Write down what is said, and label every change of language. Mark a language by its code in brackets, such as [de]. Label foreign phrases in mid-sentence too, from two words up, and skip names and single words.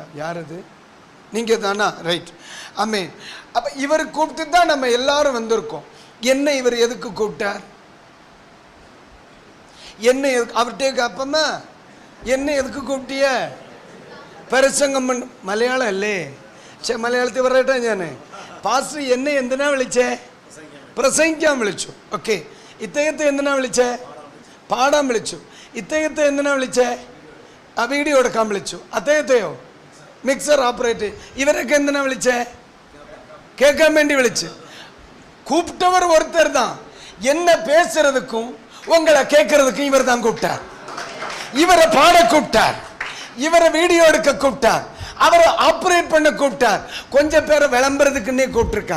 [ta] யார் அது? நீங்கள் தானா? ரைட். ஆமென். அப்போ இவர் கூப்பிட்டு தான் நம்ம எல்லாரும் வந்திருக்கோம். என்ன இவர் எதுக்கு கூப்பிட்டார்? என்ன அவர்கிட்ட கேட்போமா, என்ன எதுக்கு கூப்பிட்டிய? பிரசங்கம் பண்ண. [ml] മലയാളം അല്ലേ? പക്ഷെ മലയാളത്തിൽ പറയട്ടെ ഞാൻ. പാസ്റ്റർ എന്നെ എന്തിനാ വിളിച്ചേ? പ്രസംഗിക്കാൻ വിളിച്ചു. ഓക്കെ. ഇദ്ദേഹത്തെ എന്തിനാ വിളിച്ചേ? പാടാൻ വിളിച്ചു. ഇദ്ദേഹത്തെ എന്തിനാ വിളിച്ചേ? ആ വീഡിയോ എടുക്കാൻ വിളിച്ചു. അദ്ദേഹത്തെയോ? [en] mixer operate. [ml] ഇവരൊക്കെ എന്തിനാ വിളിച്ചേ? [ta] கேட்க வேண்டி விളിச்சு. கூப்பிட்டவர் ஒருத்தர் தான். என்ன பேசுறதுக்கும் உங்களை கேட்கறதுக்கும் இவர் தான் கூப்பிட்டார். இவரை பாட கூப்பிட்டார், இவரை வீடியோ எடுக்க கூப்பிட்டார், அவரை ஆப்ரேட் பண்ண கூப்பிட்டார், கொஞ்சம் பேரை விளம்புறதுக்குன்னே கூப்பிட்டுருக்கார்.